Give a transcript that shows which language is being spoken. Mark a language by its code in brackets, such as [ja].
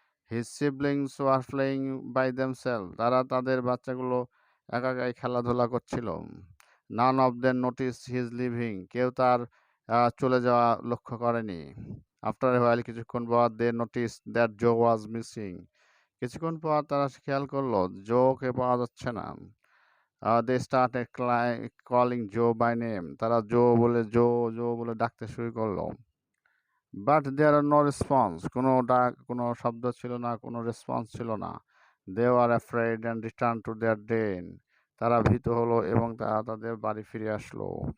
[en] His siblings were playing by themselves. [bn] তারা তাদের বাচ্চাগুলো একাই খেলাধুলা করছিল। [en] None of them noticed his leaving. [bn] কেউ তার চলে যাওয়া লক্ষ্য করেনি। [en] After a while, [bn] কিছুক্ষণ পর, [en] they noticed that Joe was missing. [bn] কিছুক্ষণ পর তারা খেয়াল করলো জোকে পাওয়া যাচ্ছে না। [en] They started calling Joe by name. [bn] তারা জো বলে ডাকতে শুরু করলো। [en] But there are no response. [bn] কোনো শব্দ ছিল না, কোনো রেসপন্স ছিল না। [en] They were afraid and returned to their den. [bn] তারা ভীত হলো এবং তারা তাদের বাড়ি ফিরে আসলো।